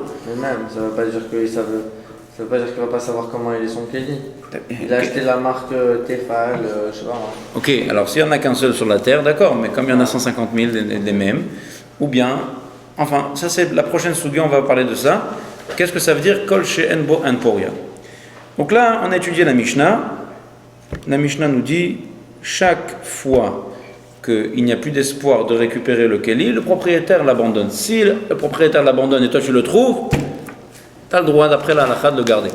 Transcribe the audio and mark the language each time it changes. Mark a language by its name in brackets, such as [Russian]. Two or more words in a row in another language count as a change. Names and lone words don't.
[French] Mais même, ça veut pas dire qu'il va pas savoir comment il est son Kéli. Il a acheté la marque Tefal, je sais pas moi. Ok, alors s'il n'y en a qu'un seul sur la terre, d'accord, mais comme il y en a 150 000 des mêmes, ou bien, enfin, ça c'est la prochaine sugi, on va parler de ça. Qu'est-ce que ça veut dire [Hebrew] כל שאין בו אין פוריה. [French] Donc là, on a étudié la Mishnah. La Mishnah nous dit chaque fois qu'il n'y a plus d'espoir de récupérer le Kéli, le propriétaire l'abandonne. Si le propriétaire l'abandonne et toi tu le trouves, tu as le droit d'après la halakha de le garder.